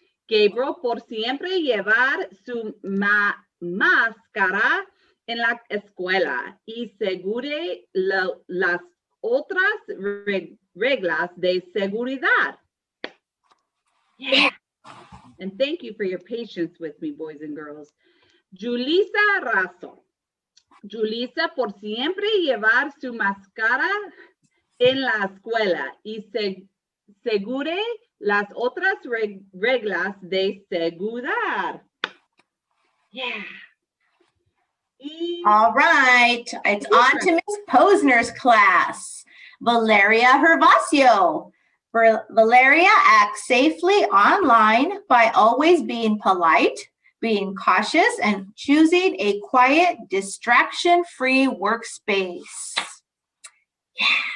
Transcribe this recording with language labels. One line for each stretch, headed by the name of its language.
Spanish: Gabriel por siempre llevar su máscara en la escuela y segure las otras reglas de seguridad.
English: Yeah. And thank you for your patience with me, boys and girls. Julissa Razo.
Spanish: Julissa por siempre llevar su máscara en la escuela y segure las otras reglas de seguridad.
English: Yeah. All right, it's on to Miss Posner's class. Valeria Hervasio. Valeria acts safely online by always being polite, being cautious, and choosing a quiet, distraction-free workspace. Yeah.